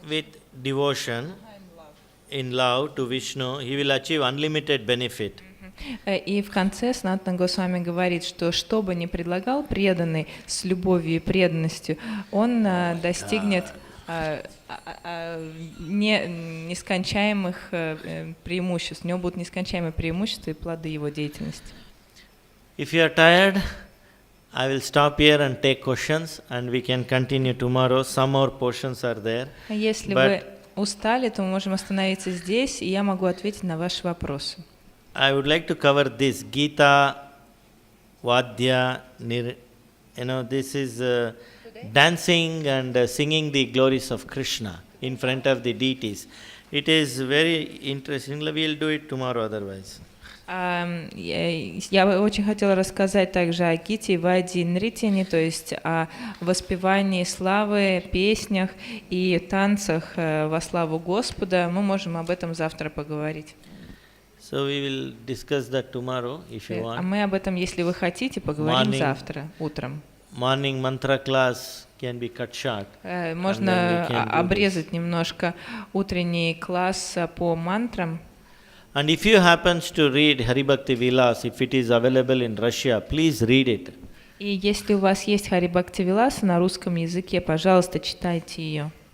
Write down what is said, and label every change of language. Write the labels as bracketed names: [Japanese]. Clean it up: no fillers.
[English] With devotion, in love to Vishnu, he will achieve unlimited benefit. [Russian] И в конце Санатана Госвами говорит, что бы ни предлагал преданный с любовью и преданностью, он достигнет нескончаемых преимуществ. У него будут нескончаемые преимущества и плоды его деятельности. [English] If you are tired, I will stop here and take questions, and we can continue tomorrow. Some more portions are there. [Russian] Если вы устали, то мы можем остановиться здесь, и я могу ответить на ваши вопросы. [English] I would like to cover this Gita Vadya this is dancing and singing the glories of Krishna in front of the deities. It is very interesting. We will do it tomorrow otherwise. [Russian] Я очень хотела рассказать также о Гите и Ваде Нритьяне, то есть о воспевании славы, песнях и танцах во славу Господа. Мы можем об этом завтра поговорить. [English] So we will discuss that tomorrow, if you want. [Russian] А мы об этом, если вы хотите, поговорим завтра утром. [English] Morning mantra class can be cut short. [Russian] Можно обрезать немножко утренний класс по мантрам. [English] And if you happens to read Hari Bhakti Vilas, if it is available in Russia, please read it. [Russian] И если у вас есть Хари Бхакти Виласа на русском языке, пожалуйста, читайте ее.